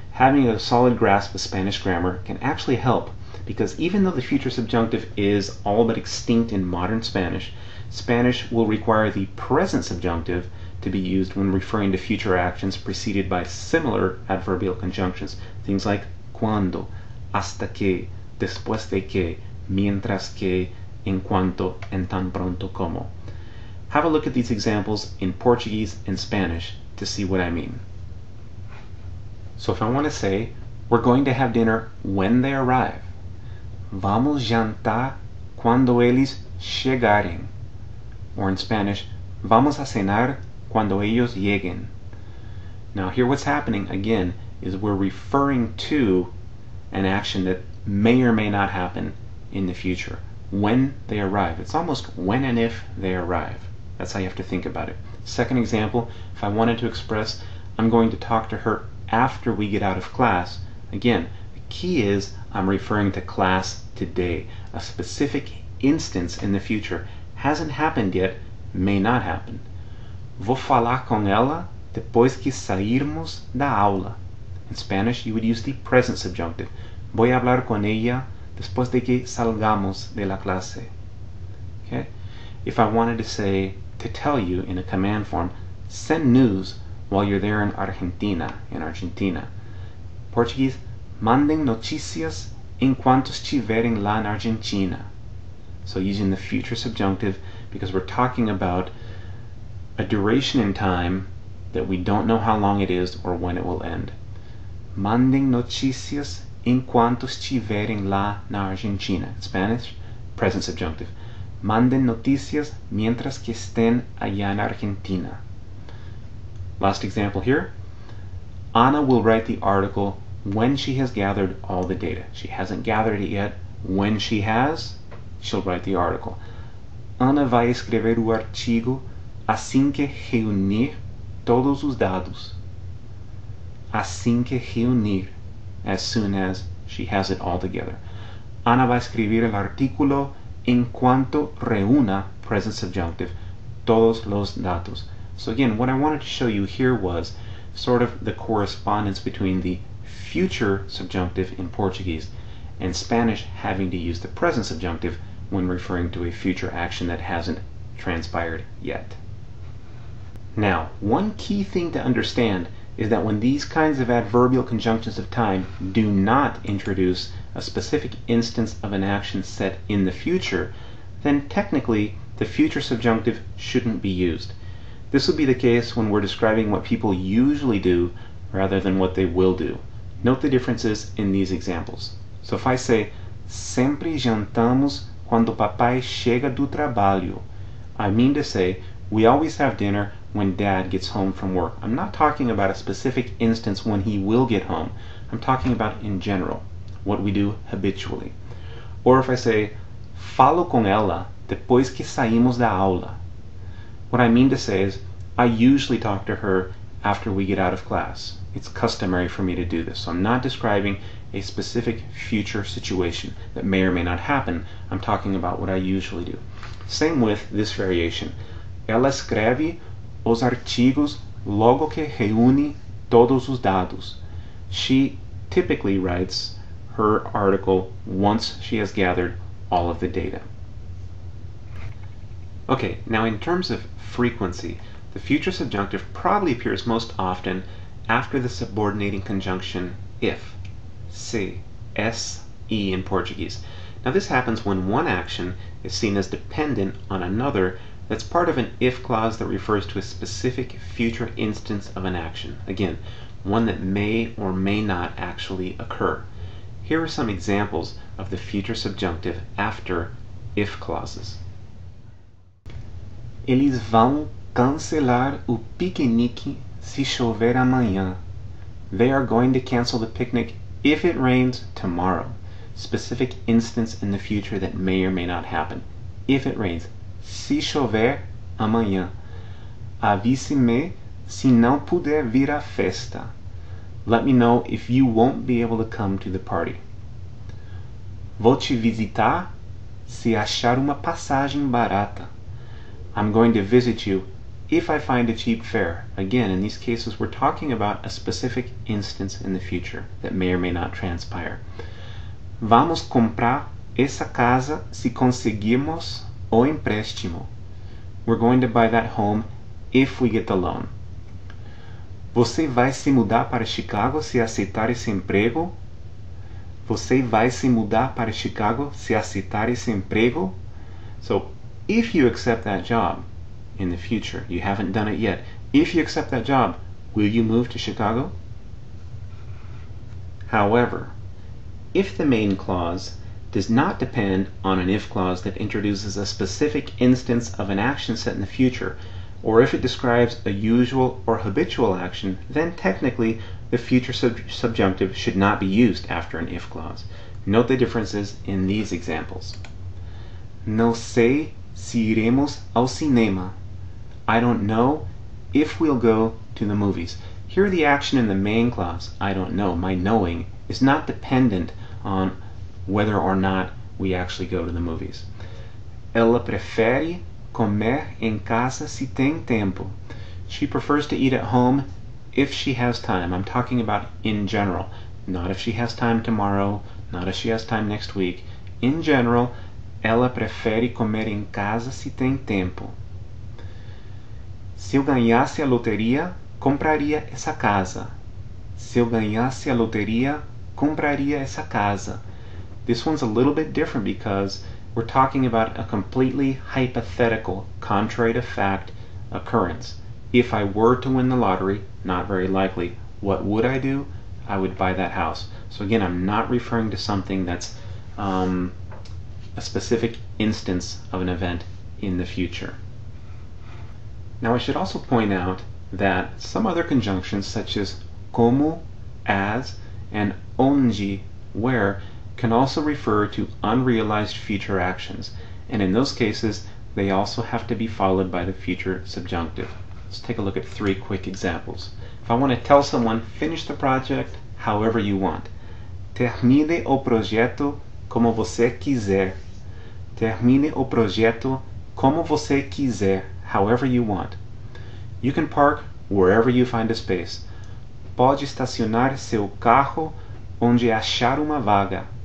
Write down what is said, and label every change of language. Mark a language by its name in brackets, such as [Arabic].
[English] having a solid grasp of Spanish grammar can actually help, because even though the future subjunctive is all but extinct in modern Spanish, Spanish will require the present subjunctive to be used when referring to future actions preceded by similar adverbial conjunctions, things like [Spanish] cuando, hasta que, después de que, mientras que, en cuanto, en tan pronto como. [English] Have a look at these examples in Portuguese and Spanish to see what I mean. So if I want to say, we're going to have dinner when they arrive. [Portuguese] Vamos jantar cuando eles chegarem. [English] Or in Spanish, [Spanish] vamos a cenar cuando ellos lleguen. [English] Now here what's happening again is we're referring to an action that may or may not happen in the future. When they arrive. It's almost when and if they arrive. That's how you have to think about it. Second example, if I wanted to express I'm going to talk to her after we get out of class, again, the key is I'm referring to class today. A specific instance in the future hasn't happened yet, may not happen. [Portuguese] Vou falar com ela depois que sairmos da aula. [English] In Spanish, you would use the present subjunctive. [Spanish] Voy a hablar con ella después de que salgamos de la clase. [English] Okay? If I wanted to say, to tell you in a command form, send news while you're there in Argentina, Portuguese, [Portuguese] mandem notícias enquanto estiverem lá na Argentina. [English] So using the future subjunctive because we're talking about a duration in time that we don't know how long it is or when it will end. [Portuguese] Mandem notícias enquanto estiverem lá na Argentina. [English] In Spanish, present subjunctive. [Spanish] Mandem notícias mientras que estén allá en Argentina. [English] Last example here. Anna will write the article when she has gathered all the data. She hasn't gathered it yet. When she has, she'll write the article. [Portuguese] Ana vai escrever o artigo assim que reunir todos os dados. Assim que reunir, [English] as soon as she has it all together. [Spanish] Ana va a escribir el artículo en cuanto reúna, [English] present subjunctive, [Spanish] todos los datos. [English] So again, what I wanted to show you here was sort of the correspondence between the future subjunctive in Portuguese and Spanish having to use the present subjunctive when referring to a future action that hasn't transpired yet. Now, one key thing to understand is that when these kinds of adverbial conjunctions of time do not introduce a specific instance of an action set in the future, then technically the future subjunctive shouldn't be used. This would be the case when we're describing what people usually do rather than what they will do. Note the differences in these examples. So if I say, [Portuguese] sempre jantamos quando papai chega do trabalho, [English] I mean to say, we always have dinner when dad gets home from work. I'm not talking about a specific instance when he will get home. I'm talking about in general, what we do habitually. Or if I say, [Portuguese] falo com ela depois que saímos da aula. [English] What I mean to say is, I usually talk to her after we get out of class. It's customary for me to do this. So I'm not describing a specific future situation that may or may not happen. I'm talking about what I usually do. Same with this variation. [Portuguese] Ela escreve os artigos logo que reúne todos os dados. [English] She typically writes her article once she has gathered all of the data. Okay, now in terms of frequency, the future subjunctive probably appears most often after the subordinating conjunction if, se, se in Portuguese. Now this happens when one action is seen as dependent on another that's part of an if clause that refers to a specific future instance of an action. Again, one that may or may not actually occur. Here are some examples of the future subjunctive after if clauses. [Portuguese] Eles vão cancelar o piquenique se chover amanhã. [English] They are going to cancel the picnic if it rains tomorrow. Specific instance in the future that may or may not happen. If it rains. [Portuguese] Se chover amanhã. Avise-me se não puder vir à festa. [English] Let me know if you won't be able to come to the party. [Portuguese] Vou te visitar se achar uma passagem barata. [English] I'm going to visit you if I find a cheap fare. Again, in these cases, we're talking about a specific instance in the future that may or may not transpire. [Portuguese] Vamos comprar essa casa se conseguirmos o empréstimo. [English] We're going to buy that home if we get the loan. [Portuguese] Você vai se mudar para Chicago se aceitar esse emprego? Você vai se mudar para Chicago se aceitar esse emprego? [English] So, if you accept that job in the future, you haven't done it yet, if you accept that job, will you move to Chicago? However, if the main clause does not depend on an if clause that introduces a specific instance of an action set in the future, or if it describes a usual or habitual action, then technically the future subjunctive should not be used after an if clause. Note the differences in these examples. [Portuguese] Não sei se iremos ao cinema. [English] I don't know if we'll go to the movies. Here the action in the main clause, I don't know, my knowing, is not dependent on whether or not we actually go to the movies. [Portuguese] Ela prefere comer em casa se tem tempo. [English] She prefers to eat at home if she has time. I'm talking about in general, not if she has time tomorrow, not if she has time next week. In general, [Portuguese] ela prefere comer em casa se tem tempo. Se eu ganhasse a loteria, compraria essa casa. Se eu ganhasse a loteria, compraria essa casa. [English] This one's a little bit different because we're talking about a completely hypothetical, contrary to fact occurrence. If I were to win the lottery, not very likely, what would I do? I would buy that house. So again, I'm not referring to something that's a specific instance of an event in the future. Now I should also point out that some other conjunctions such as como, as, and onde, where, can also refer to unrealized future actions, and in those cases they also have to be followed by the future subjunctive. Let's take a look at 3 quick examples. If I want to tell someone, finish the project however you want. [Portuguese] Termine o projeto como você quiser. Termine o projeto como você quiser, [English] however you want. You can park wherever you find a space. [Portuguese] Pode estacionar seu carro onde achar uma vaga.